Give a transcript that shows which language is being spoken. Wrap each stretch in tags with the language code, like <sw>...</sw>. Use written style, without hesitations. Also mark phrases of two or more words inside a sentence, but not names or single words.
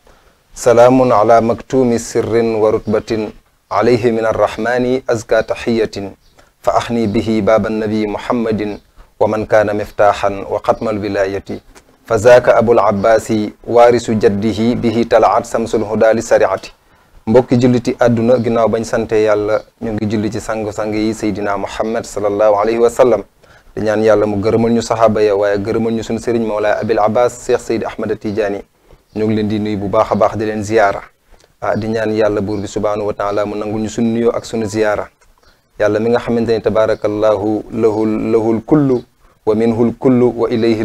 <ar>سلام على مكتوم سر ورتبة عليه من الرحمن أزكى تحية فأحني به باب النبي محمد ومن كان مفتاحا وختم الولاية فذاك أبو العباس وارث جده به طلعت شمس الهدى لسريعة</ar> <wo>mbokki julliti àdduna ginnaaw bañ sante yàlla ñu ngi julli ci sang-sang yi Seydina Muhammad</wo> <ar>صلى الله عليه وسلم</ar> <wo>di ñaan yàlla mu gërëmal ñu saxaaba ya waaye gërëmal ñu suñu sëriñ Mawlaay Abil Abbas Cheikh Seydi Ahmad Tidiane ñu ngi leen di nuyu bu baax a baax di leen ziyaara di ñaan yàlla buur bi</wo> <ar>سبحانه وتعالى</ar> <wo>mu nangul ñu suñu nuyoo ak suñu ziyaara yàlla mi nga xamante ne</wo> <ar>تبارك الله له الكل ومنه الكل وإليه</ar>